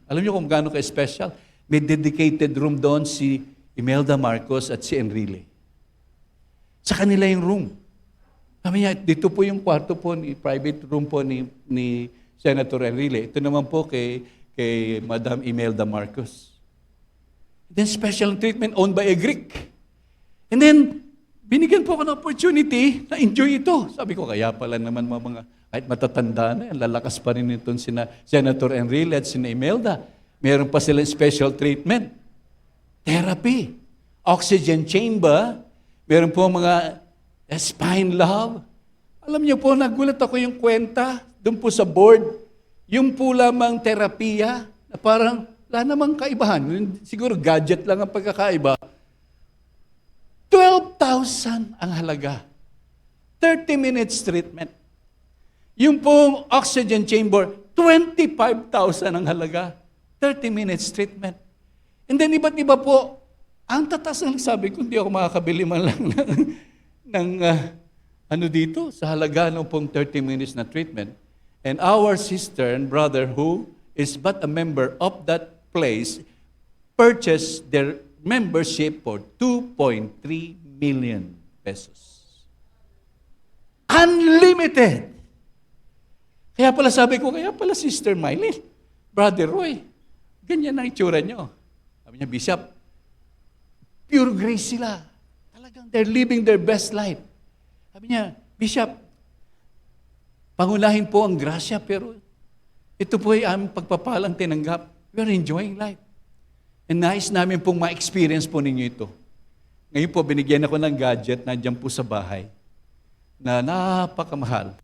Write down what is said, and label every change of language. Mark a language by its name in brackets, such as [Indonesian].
[Filipino] Alam niyo kung gaano ka-special? May dedicated room doon si Imelda Marcos at si Enrile. Sa kanila yung room. Sabi niya, dito po yung kwarto po, private room po ni Senator Enrile. Ito naman po kay Madam Imelda Marcos. [English] Then special treatment owned by a Greek. [Filipino] And then, binigyan po ako ng opportunity na enjoy ito. Sabi ko, kaya pala naman mga, kahit matatanda na yan, lalakas pa rin itong Senator Enrile at sina Imelda. Meron pa silang special treatment. Therapy. [English] Oxygen chamber. Meron po mga spine love. [Filipino] Alam niyo po, nagulat ako yung kwenta doon po sa board. Yung po lamang terapiya na parang wala namang kaibahan. Siguro gadget lang ang pagkakaiba. 12,000 ang halaga. 30 minutes treatment. Yung pong oxygen chamber, 25,000 ang halaga. [English] 30 minutes treatment. [Filipino] And then iba't iba po, ang tatas ng sabi ko, hindi ako makakabili man lang ng ano dito, sa halaga ng pong 30 minutes na treatment. [English] And our sister and brother who is but a member of that place purchased their membership for 2.3 million pesos. [Filipino] Unlimited! Kaya pala sabi ko, kaya pala Sister Mylene, Brother Roy, ganyan ang itsura nyo. Sabi niya, Bishop, pure grace sila. [English] Talagang they're living their best life. [Filipino] Sabi niya, Bishop, pangunahin po ang grasya, pero ito po ay aming pagpapalang tinanggap. [English] We are enjoying life. [Filipino] And nais namin pong ma-experience po ninyo ito. Ngayon po, binigyan ako ng gadget, nandiyan po sa bahay, na napakamahal.